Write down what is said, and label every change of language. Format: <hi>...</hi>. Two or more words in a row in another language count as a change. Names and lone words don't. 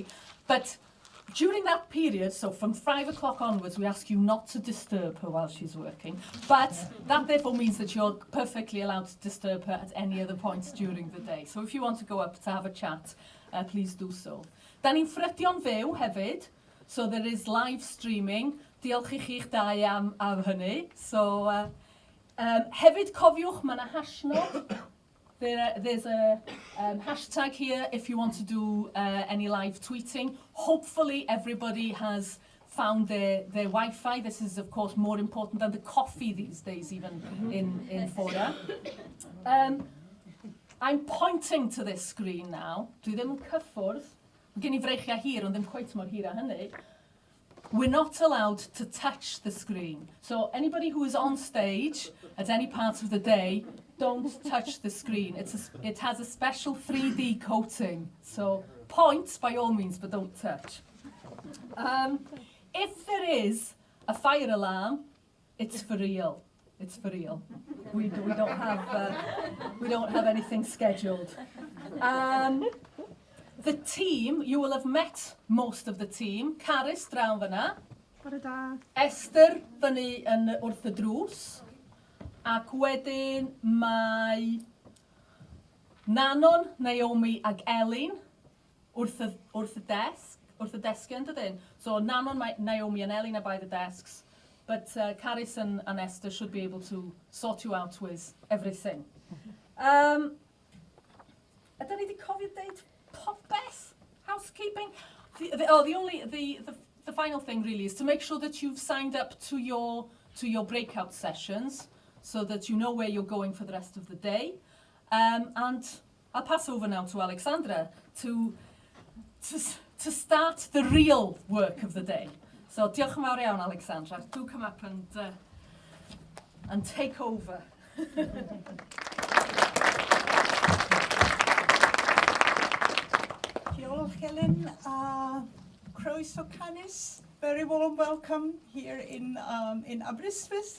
<en>But during that period, so from 5 o'clock onwards, we ask you not to disturb her while she's working. But that therefore means that you're perfectly allowed to disturb her at any other points during the day. So if you want to go up to have a chat, please do so.</en> <cy>Da ni'n ffrydio'n fyw hefyd,</cy> <en>so there is live streaming.</en> <cy>Diolch i chi'ch dau am hynny. So, hefyd cofiwch, mae yna hashnod.</cy> <en>There's a hashtag here if you want to do any live tweeting. Hopefully everybody has found their Wi-Fi. This is of course more important than the coffee these days, even in Fora. I'm pointing to this screen now.</en> <cy>Dwi ddim yn cyffwrdd. Mae gen I freichiau hir, ond ddim cweit mor hir â hynny.</cy> <en>We're not allowed to touch the screen. So anybody who is on stage at any part of the day, don't touch the screen. It has a special 3D coating. So point by all means, but don't touch. If there is a fire alarm, it's for real. It's for real. We don't have anything scheduled. The team, you will have met most of the team.</en> <cy>Caris draw fyna. Bore da. Esther fyny yn wrth y drws. Ac wedyn mae Nanon, Naomi ag Elin wrth y desgion, dydyn?</cy> <en>So Nanon, Naomi and Elin are by the desks. But Caris and Esther should be able to sort you out with everything.</en> <cy>Ydyn ni wedi cofio deud popeth?</cy> <en>Housekeeping? The final thing really is to make sure that you've signed up to your breakout sessions so that you know where you're going for the rest of the day. And I'll pass over now to Alexandra to start the real work of the day.</en> <cy>So diolch yn fawr iawn, Alexandra.</cy> <en>Do come up and take over.</en> <cy>Diolch, Ellen. Croeso Canis.</cy> <en>Very warm welcome here in Aberystwyth.</en>